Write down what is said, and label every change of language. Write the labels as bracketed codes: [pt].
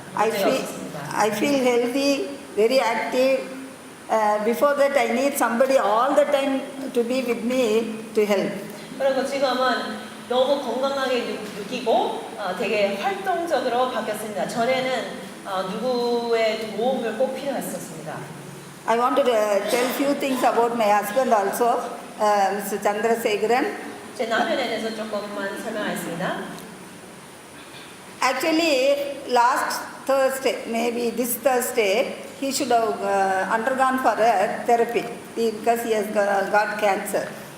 [en] I feel healthy, very active. Before that, I need somebody all the time to be with me to help. [ko] 그리고 지금은 너무 건강하게 느끼고 되게 활동적으로 바뀌었습니다. 전에는 누구의 도움을 꼭 필요했었습니다. [en] I want to tell few things about my husband also, Mr. Chandrasekharan. [ko] 제 남편에 대해서 조금만 설명하겠습니다. [en] Actually, last Thursday, maybe this Thursday, he should have undergone for a therapy because he has got cancer.